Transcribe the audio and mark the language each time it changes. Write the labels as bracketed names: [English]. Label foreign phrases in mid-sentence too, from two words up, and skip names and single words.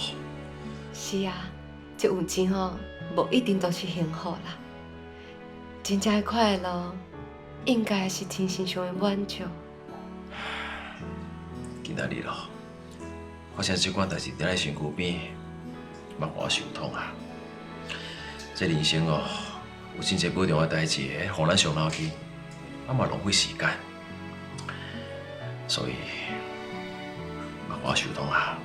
[Min Nan Chinese] 是啊，这有钱吼，无一定都是幸福啦。真正的快乐， 应该是天性上的满足。今仔日咯，发生这款代志，伫咱身躯边，莫互我受痛啊！这人生哦，有真侪不重要的代志，互咱伤脑筋，啊嘛浪费时间，所以莫互我受痛啊！